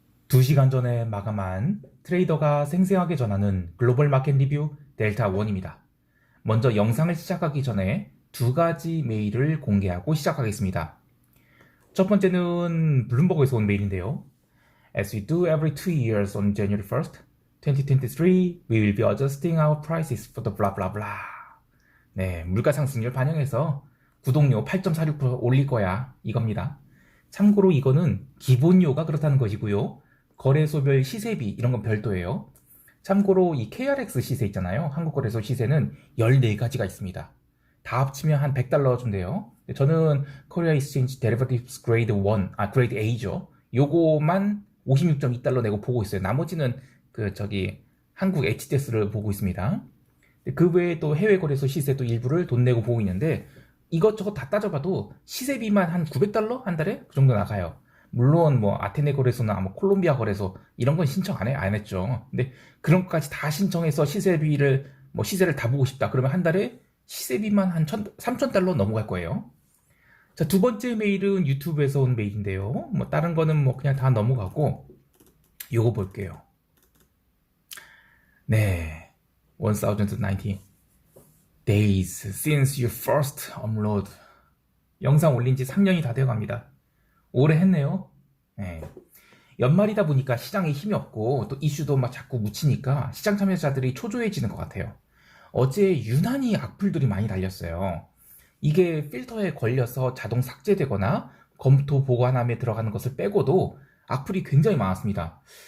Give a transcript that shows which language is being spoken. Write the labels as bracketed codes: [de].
[ko] 2시간 전에 마감한 트레이더가 생생하게 전하는 글로벌 마켓 리뷰 델타1입니다. 먼저 영상을 시작하기 전에 두 가지 메일을 공개하고 시작하겠습니다. 첫 번째는 블룸버그에서 온 메일인데요. [en] As we do every 2 years on January 1st, 2023, we will be adjusting our prices for the blah blah blah. [ko] 네, 물가 상승률 반영해서 구독료 8.46% 올릴 거야 이겁니다. 참고로 이거는 기본료가 그렇다는 것이고요. 거래소별 시세비 이런 건 별도예요. 참고로 이 KRX 시세 있잖아요. 한국거래소 시세는 14가지가 있습니다. 다 합치면 한 $100 준대요. 저는 코리아 익스체인지 데리버티브스 그레이드 1, 그레이드 A죠. 요거만 56.2달러 내고 보고 있어요. 나머지는 한국 HTS를 보고 있습니다. 그 외에 또 해외 거래소 시세도 일부를 돈 내고 보고 있는데 이것저것 다 따져봐도 시세비만 한 $900 한 달에 그 정도 나가요. 물론 뭐 아테네 거래소나 뭐 콜롬비아 거래소 이런 건 신청 안 했죠. 근데 그런 것까지 다 신청해서 시세를 다 보고 싶다. 그러면 한 달에 시세비만 한 $3,000 넘어갈 거예요. 자, 두 번째 메일은 유튜브에서 온 메일인데요. 뭐 다른 거는 뭐 그냥 다 넘어가고 요거 볼게요. 네. [en] 1090 days since you first upload. [ko] 영상 올린 지 3년이 다 되어 갑니다. 오래 했네요. 네. 연말이다 보니까 시장에 힘이 없고 또 이슈도 막 자꾸 묻히니까 시장 참여자들이 초조해지는 것 같아요. 어제 유난히 악플들이 많이 달렸어요. 이게 필터에 걸려서 자동 삭제되거나 검토 보관함에 들어가는 것을 빼고도 악플이 굉장히 많았습니다.